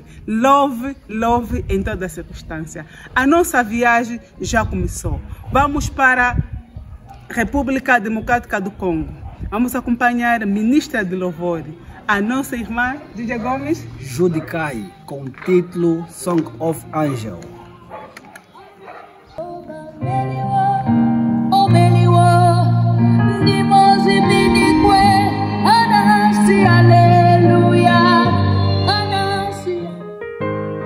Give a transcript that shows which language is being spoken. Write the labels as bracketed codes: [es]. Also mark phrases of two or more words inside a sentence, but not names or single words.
[pt] Louve, louve em toda circunstância. A nossa viagem já começou. Vamos para a República Democrática do Congo. Vamos acompanhar a ministra de louvor, a nossa irmã DJ Gomes Judicai, com o título Song of Angel. oh Melior, Nimosi Binique, Anasi, aleluia, Anasi.